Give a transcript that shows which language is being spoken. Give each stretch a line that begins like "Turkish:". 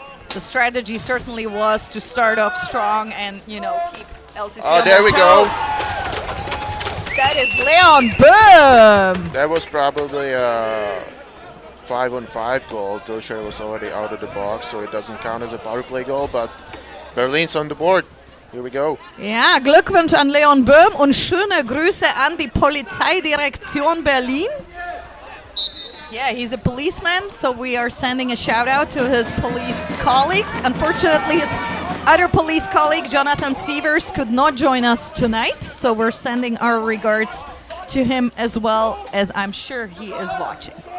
English: The strategy certainly was to start off strong and, keep LCC on there we toes. go. That is Leon Boom. That was probably a 5-on-5 goal. Tilscher was already out of the box, so it doesn't count as a power play goal, but Berlin's on the board. Here we go.
German: Ja, Glückwunsch an Leon Böhm und schöne Grüße an die Polizeidirektion Berlin.
English: Yeah, he's a policeman, so we are sending a shout out to his police colleagues. Unfortunately, his other police colleague, Jonathan Sievers, could not join us tonight, so we're sending our regards to him as well, as I'm sure he is watching.